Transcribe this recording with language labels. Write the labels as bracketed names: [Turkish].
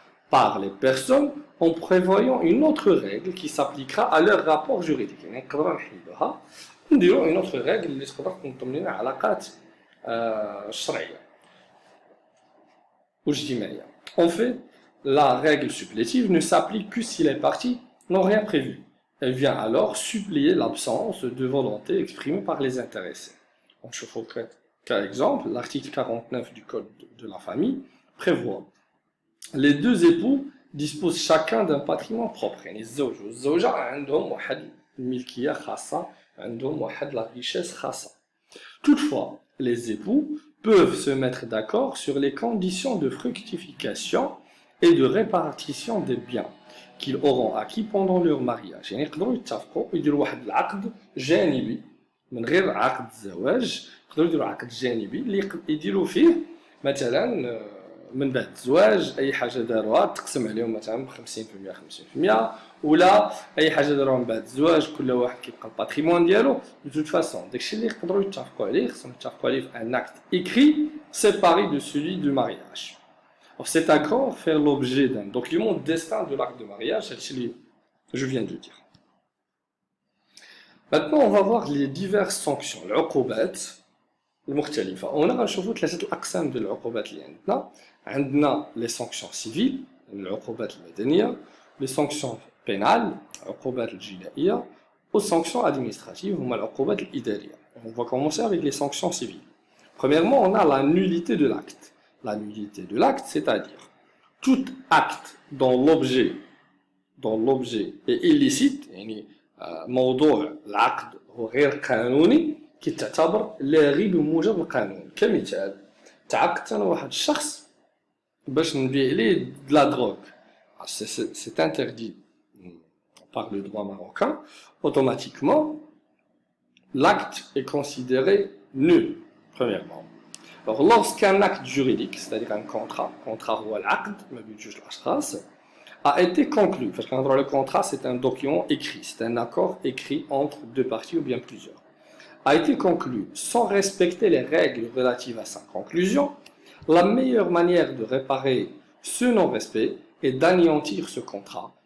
[French] Par les personnes en prévoyant une autre règle qui s'appliquera à leur rapport juridique. Une autre règle qui [Arabic] تقدر تنظم لنا علاقات شرعية واجتماعية. [French] En fait, la règle supplétive ne s'applique que si les parties n'ont rien prévu. Elle vient alors suppléer l'absence de volonté exprimée par les intéressés. On se focalise. Par exemple, l'article 49 du Code de la famille prévoit les deux époux disposent chacun d'un patrimoine propre. [Arabic] يعني الزوج والزوجة عندهم واحد الملكية خاصة، عندهم واحد [French] la richesse [Arabic] خاصة. [French] Toutefois, les époux peuvent se mettre d'accord sur les conditions de fructification et de répartition des biens qu'ils auront acquis pendant leur mariage. [Arabic] يعني يقدروا يتفقوا يديروا واحد العقد جانبي من غير عقد الزواج، يقدروا يديروا عقد جانبي اللي يديروا فيه مثلا من بعد الزواج اي حاجه داروها تقسم عليهم مثلا ب 50% ولا اي حاجه داروها من بعد الزواج كل واحد كيبقى الباتريمون ديالو. دو توت فاسون داكشي اللي يقدروا يتفقوا عليه خصهم يتفقوا عليه في ان [French] acte écrit séparé de celui du mariage. Alors cet accord fait l'objet d'un document destin de l'acte de mariage, c'est ce que je viens de dire. Maintenant on va voir les diverses sanctions, [Arabic] العقوبات المختلفة. هنا غنشوفوا ثلاثة الأقسام ديال العقوبات اللي عندنا [French] les sanctions civiles, [Arabic] العقوبات المدنية, [French] les sanctions pénales, [Arabic] العقوبات الجنائية, [French] aux sanctions administratives, [Arabic] هما العقوبات الإدارية. [French] On va commencer avec les sanctions civiles. Premièrement, on a la nullité de l'acte. La nullité de l'acte, c'est-à-dire tout acte dont l'objet est illicite, [Arabic] يعني موضوع العقد هو غير قانوني كيتعتبر لاغي بموجب القانون. كمثال تعاقدت انا واحد الشخص باش نبيع ليه د لا دروغ، [French] c'est interdit par le droit marocain. Automatiquement l'acte est considéré nul, premièrement. Alors lorsqu'un acte juridique, c'est-à-dire un contrat [Arabic] هو العقد ما بين جوج الاشخاص [French] a été conclu, parce que le contrat c'est un document écrit, c'est un accord écrit entre deux parties ou bien plusieurs, a été conclu sans respecter les règles relatives à sa conclusion, la meilleure manière de réparer ce non-respect est d'anéantir ce contrat